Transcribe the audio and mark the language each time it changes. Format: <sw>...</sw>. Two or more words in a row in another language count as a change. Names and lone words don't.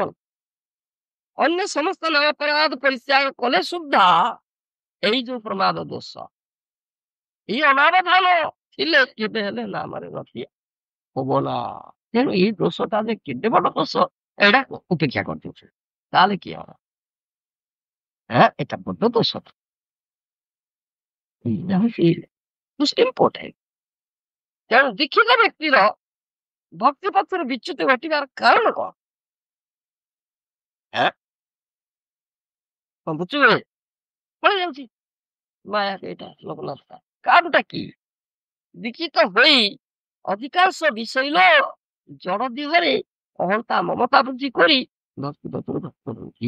<or>ଅନ୍ୟ ସମସ୍ତ ଅପରାଧ ପରିତ୍ୟାଗ କଲେ ସୁଦ୍ଧା ଏଇ ଯୋଉ ପ୍ରମାଦ ଦୋଷ, ଏଇ ଅନାବଧାନ ଥିଲେ କେବେ ହେଲେ ନାମରେ ରଖି ହବ ନା। ତେଣୁ ଏଇ ଦୋଷଟା ଯେ କେତେ ବଡ ଦୋଷ ଏଇଟା ଉପେକ୍ଷା କରିଦେଉଛୁ, ତାହେଲେ କିଏ ହବ?</or> <bn>এটা বড্ড দোষ।</bn> <or>ଏଇଟା ହଉଛି</or> <en>most important।</en> <or>ତେଣୁ ଦୀକ୍ଷିତ ବ୍ୟକ୍ତିର ଭକ୍ତି ପଥରେ ବିଚ୍ୟୁତି ଘଟିବାର କାରଣ କଣ? ବୁଝିବେ ପଳେଇ ଯାଉଛି ମାୟା ଏଇଟା ଲୋକନାଥ କାରଣଟା କି? ଦୀକ୍ଷିତ ହୋଇ ଅଧିକାଂଶ ବିଷୟ ଜଡ ଦେହରେ ଅହନ୍ତା ମମତା ବୃଦ୍ଧି କରି ଭକ୍ତି ପଥରେ ଭକ୍ତ ରହୁଛି।</or>